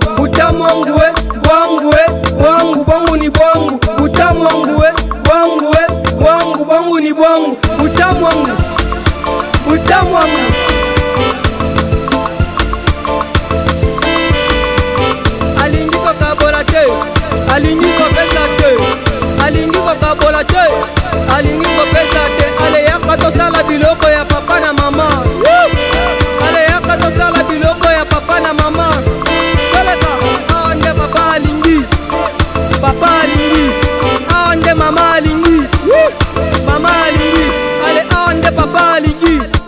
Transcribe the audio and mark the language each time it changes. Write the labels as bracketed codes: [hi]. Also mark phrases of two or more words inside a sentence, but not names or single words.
[sw] Butamu wangu ni bwangu. Butamu wangu ni bwangu. Butamu wangu. [ln] Alingiko kabola te, alingiko pesa te, alingiko kabola te, alingiko pesa te. Ale yaka tosala biloko ya papa na mama. Ale yaka tosala biloko ya papa na mama. Koleka ande papa alingi, ande mama alingi, ale ande papa alingi,